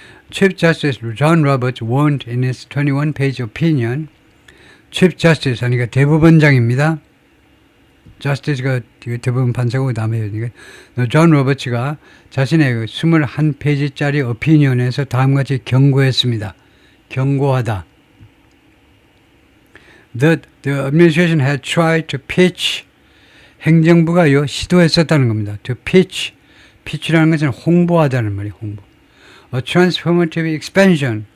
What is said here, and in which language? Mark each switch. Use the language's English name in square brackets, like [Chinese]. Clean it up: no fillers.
[English] Chief Justice John Roberts warned in his 21-page opinion. [Korean] Chief Justice 하니까 대법원장입니다. Justice가 대법원 판사고 그다음에 존 로버츠가 자신의 21페이지짜리 opinion에서 다음과 같이 경고했습니다. 경고하다. [English] The administration had tried to pitch. [Korean] 행정부가요 시도했었다는 겁니다. To pitch라는 것은 홍보하다는 말이에요. 홍보. [English] A transformative expansion